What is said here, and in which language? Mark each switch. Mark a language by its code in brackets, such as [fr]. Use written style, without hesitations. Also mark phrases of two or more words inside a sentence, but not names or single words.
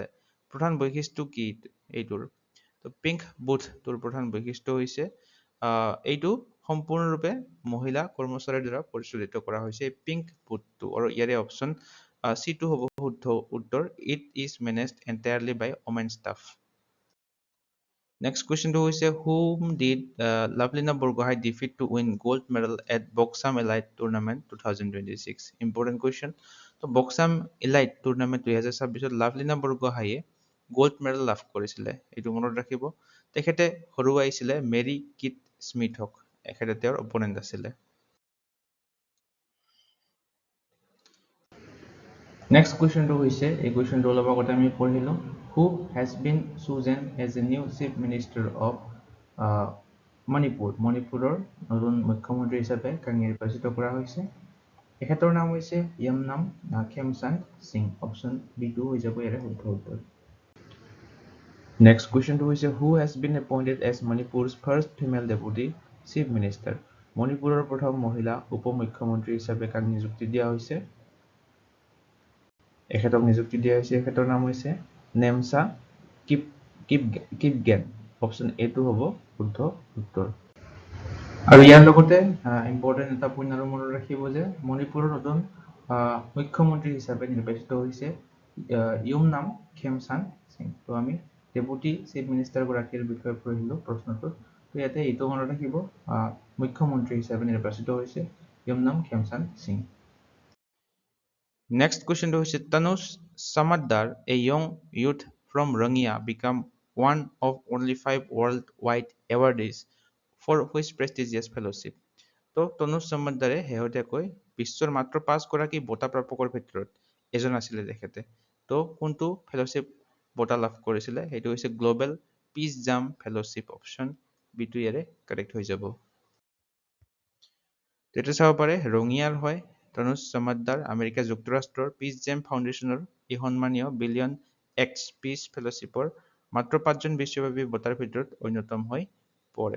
[as] প্ৰধান বৈশিষ্ট্য কি এইটোৰ? তো [en] pink booth [as] প্ৰধান বৈশিষ্ট্য হৈছে এইটো সম্পূৰ্ণৰূপে মহিলা কৰ্মচাৰীৰ দ্বাৰা পৰিচালিত কৰা হৈছে এই [en] pink booth. [as] আৰু ইয়াৰে অপশ্যন C2 হ'ব শুদ্ধ উত্তৰ। [en] It is managed entirely by women staff. Next question to is whom did Lavlina Borgohain defeat to win gold medal at Boxam Elite Tournament 2026? Important question. So Boxam Elite Tournament 2026 Lavlina Borgohain gold medal [as] লাভ কৰিছিলে। এইটো মনত ৰাখিব। তেখেতে হৰুৱাইছিলে মেৰী কিট স্মিথক। এখেতে তেওঁৰ অপোনেণ্ট আছিলে। [en] next question [as] হৈছে, এই কুৱেশ্যনটো অলপ আগতে আমি পঢ়িলোঁ। [en] Who has been chosen as the new chief minister of মণিপুৰ? [as] মণিপুৰৰ নতুন মুখ্যমন্ত্ৰী হিচাপে কাক নিৰ্বাচিত কৰা হৈছে? এখেতৰ নাম হৈছে য়ামনাম খেমচান্দ সিং। অপশ্যন B2 হৈ যাব ইয়াৰে শুদ্ধ উত্তৰ। [en] next question [as] হৈছে, [en] who has been appointed as Manipur's first female deputy chief minister? [as] মণিপুৰৰ প্ৰথম মহিলা উপ-মুখ্যমন্ত্ৰী হিচাপে কাক নিযুক্তি দিয়া হৈছে? এখেতক নিযুক্তি দিয়া হৈছে, এখেতৰ নাম হৈছে নেমচা কিপগেন। অপশ্যন এটো হ'ব শুদ্ধ উত্তৰ। আৰু ইয়াৰ লগতে ইম্পৰ্টেণ্ট এটা পইণ্ট আৰু মনত ৰাখিব যে মণিপুৰৰ নতুন মুখ্যমন্ত্ৰী হিচাপে নিৰ্বাচিত হৈছে ইয়ুমনাম খেমচাং সিং। তো আমি [en] deputy chief minister [as] গৰাকীৰ বিষয়ে পঢ়িলো প্ৰশ্নটোত। তো ইয়াতে এইটো মনত ৰাখিব মুখ্যমন্ত্ৰী হিচাপে নিৰ্বাচিত হৈছে ইয়ুমনাম খেমচাং সিং। [en] Next question is Tanush Samaddar, a young youth from Rangya, became one of only 5 worldwide awardees for which prestigious fellowship? [as] তো তনুজ চমদ্দাৰে শেহতীয়াকৈ বিশ্বৰ মাত্ৰ 5 গৰাকী বঁটা প্ৰাপকৰ ভিতৰত এজন আছিলে তেখেতে। তো কোনটো ফেলোশ্বিপ বঁটা লাভ কৰিছিলে? সেইটো হৈছে গ্লোবেল পিচ জাম ফেলোশ্বিপ। অপশ্যন বিটো ইয়াৰে কাৰেক্ট হৈ যাব। তেতিয়া চাব পাৰে ৰঙিয়াৰ হয় তনুজ চমদ্দাৰ আমেৰিকা যুক্তৰাষ্ট্ৰৰ পিচ জেম ফাউণ্ডেশ্যনৰ এই সন্মানীয় বিলিয়ন এক্স পিচ ফেলোশ্বিপৰ মাত্ৰ 5জন বিশ্বব্যাপী বঁটাৰ ভিতৰত অন্যতম হৈ পৰে।